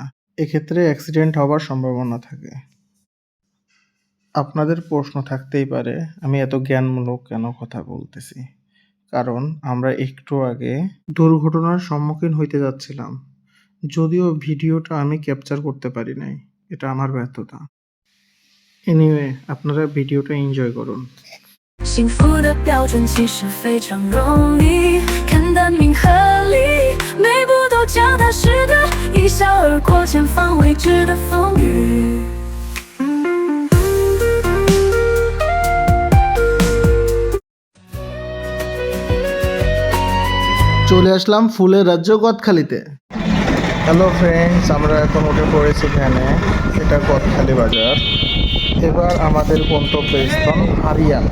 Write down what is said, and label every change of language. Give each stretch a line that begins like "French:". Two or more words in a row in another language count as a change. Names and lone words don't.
Bangla: এক্ষেত্রে অ্যাক্সিডেন্ট হবার সম্ভাবনা থাকে। আপনাদের প্রশ্ন থাকতেই পারে আমি এত জ্ঞানমূলক কেন কথা বলতেছি। কারণ আমরা একটু আগে দুর্ঘটনার সম্মুখীন হইতে যাচ্ছিলাম, যদিও ভিডিওটা আমি ক্যাপচার করতে পারি নাই, এটা আমার ব্যর্থতা। এনিওয়ে, আপনারা ভিডিওটা এনজয় করুন।
Chinese: 幸福的标准其实非常容易，看得明合理，每步都脚踏实的，一笑而过前方未知的风雨。
Bangla: চলে আসলাম ফুলের রাজ্য গদখালিতে। হ্যালো ফ্রেন্ডস, আমরা এখন উঠে পড়েছি ভ্যানে। এটা গদখালি বাজার। এবার আমাদের গন্তব্যস্থান হারিয়ানা।